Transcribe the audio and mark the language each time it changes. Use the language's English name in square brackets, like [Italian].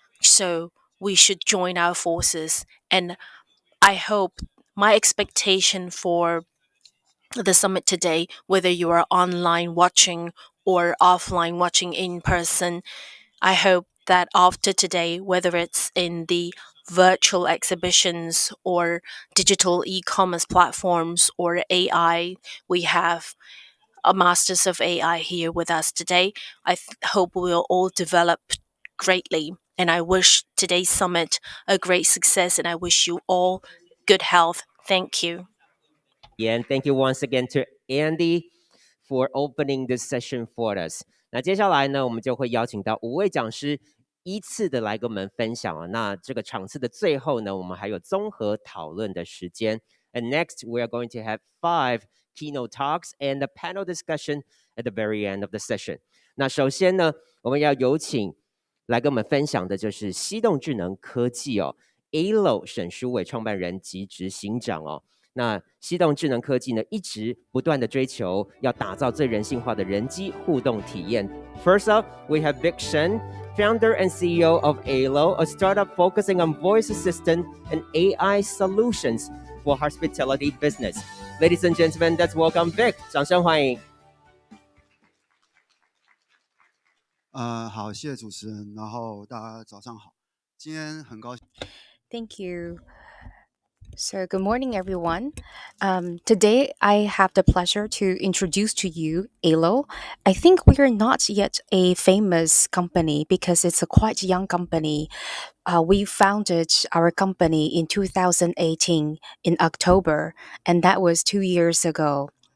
[English] So we should join our forces. And I hope my expectation for the summit today, whether you are online watching or offline watching in person, I hope that after today, whether it's in the virtual exhibitions or digital e commerce platforms or AI, we have a masters of AI here with us today. Hope we'll all develop greatly. And I wish today's summit a great success, and I wish you all good health. Thank you. Yeah, and thank you once again to Andy for opening this session for us. [Chinese] 那接下来呢，我们就会邀请到5位讲师依次的来跟我们分享啊。那这个场次的最后呢，我们还有综合讨论的时间。 [English] And next, we are going to have 5 keynote talks and a panel discussion at the very end of the session. [Chinese] 那首先呢，我们要有请来跟我们分享的就是西动智能科技哦，ALO 沈书伟创办人及执行长哦。那西动智能科技呢，一直不断的追求要打造最人性化的人机互动体验。 [English] First up, we have Vic Shen, founder and CEO of ALO, a startup focusing on voice assistant and AI solutions for hospitality business. Ladies and gentlemen, let's welcome Vic. [Chinese] 掌声欢迎。好，谢谢主持人，然后大家早上好，今天很高兴。 [English] Thank you. So, good morning, everyone. Today, I have the pleasure to introduce to you ALO. I think we are not yet a famous company because it's a quite young company. We founded our company in 2018 in October, and that was 2 years ago.